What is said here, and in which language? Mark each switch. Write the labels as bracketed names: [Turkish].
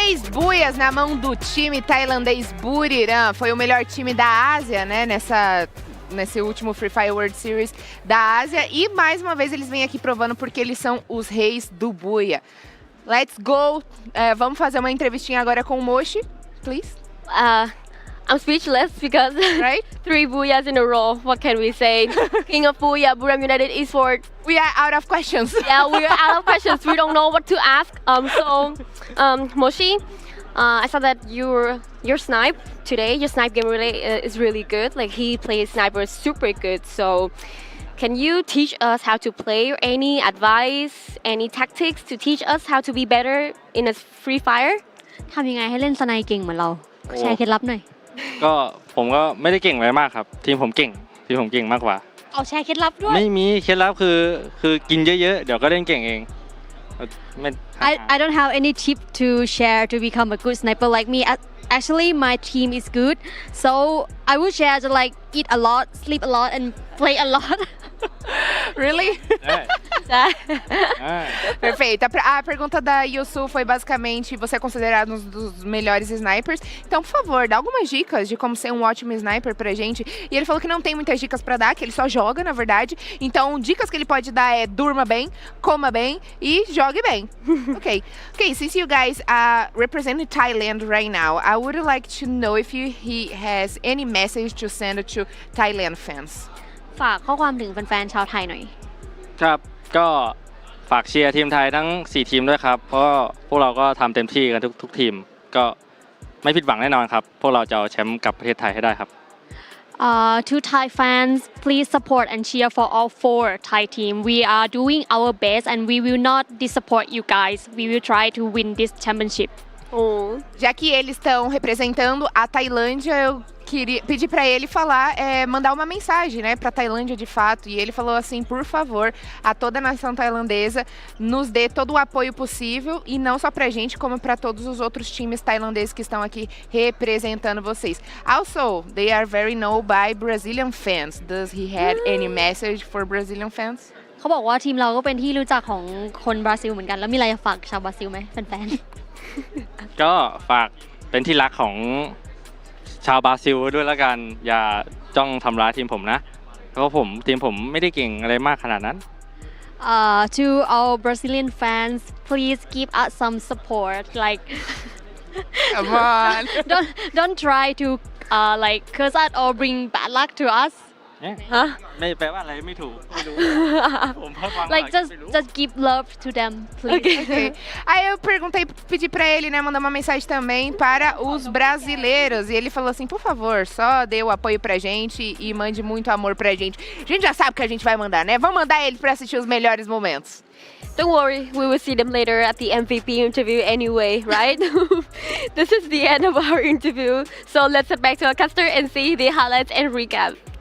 [Portuguese] buias na mão do time tailandês Buriram. Foi o melhor time da Ásia, né, nesse último Free Fire World Series da Ásia. E mais uma vez eles vêm aqui provando porque eles são os reis do buia. [English] Let's go! [Portuguese] Vamos fazer uma entrevistinha agora com o Moshi, please. [English] I'm speechless because 3 booyahs in a row. What can we say? King of Booyah, Buriram United Esports. We are out of questions. Yeah, we are out of questions. We don't know what to ask. Moshi, I saw that your snipe today, your snipe game really is really good. Like he plays sniper super good. So can you teach us how to play? Any advice, any tactics to teach us how to be better in a Free Fire? [Thai] ทำยังไงให้เล่นสไนเก่งเหมือนเราแชร์เคล็ดลับหน่อย ก็ผมก็ไม่ได้เก่งอะไรมากครับทีมผมเก่งมากกว่า เอาแชร์เคล็ดลับด้วย ไม่มีเคล็ดลับคือกินเยอะๆเดี๋ยวก็เล่นเก่งเอง [English] I don't have any tip to share to become a good sniper like me. Actually, my team is good, so I would share to like eat a lot, sleep a lot, and play a lot. Really? [Portuguese] Perfeito. A pergunta da Yusu foi basicamente, você é considerado um dos melhores snipers, então por favor, dá algumas dicas de como ser um ótimo sniper pra gente. E ele falou que não tem muitas dicas pra dar, que ele só joga, na verdade. Então, dicas que ele pode dar é durma bem, coma bem e jogue bem. [English] Okay, since you guys represent Thailand right now, I would like to know if he has any message to send to Thailand fans. [Thai] ฝากข้อความถึงแฟนๆชาวไทยหน่อย ครับก็ฝากเชียร์ทีมไทยทั้ง4ทีมด้วยครับเพราะพวกเราก็ทำเต็มที่กันทุกทีมก็ไม่ผิดหวังแน่นอนครับพวกเราจะเอาแชมป์กลับประเทศไทยให้ได้ครับ [English] To Thai fans, please support and cheer for all 4 Thai team. We are doing our best and we will not disappoint you guys. We will try to win this championship. [Portuguese] Já que eles estão representando a Tailândia, eu queria pedir para ele falar, mandar uma mensagem, né, para a Tailândia de fato. E ele falou assim, por favor, a toda a nação tailandesa, nos dê todo o apoio possível e não só pra gente, como para todos os outros times tailandeses que estão aqui representando vocês. [English] Also, they are very known by Brazilian fans. Does he have any message for Brazilian fans? [Thai] เขาบอกว่าทีมเราก็เป็นที่รู้จักของคนบราซิลเหมือนกันแล้วมีอะไรจะฝากชาวบราซิลไหมแฟนๆ ก็ฝากเป็นที่รักของชาวบราซิลด้วยละกันอย่าจ้องทำร้ายทีมผมนะเพราะทีมผมไม่ได้เก่งอะไรมากขนาดนั้น [English] To our Brazilian fans, please give us some support. Like, come on, don't try to like curse us or bring bad luck to us. [Thai] ไม่แปลว่าอะไรไม่ถูกไม่รู้ [English] Like just give love to them, please. Okay. [Portuguese] Aí eu pedi pra ele, né, mandar uma mensagem também para os brasileiros. E ele falou assim, por favor, só dê o apoio pra gente e mande muito amor pra gente. A gente já sabe o que a gente vai mandar, né? Vamos mandar ele pra assistir os melhores momentos. [English] Don't worry, we will see them later at the MVP interview anyway, right? This is the end of our interview. So let's head back to our caster and see the highlights and recap.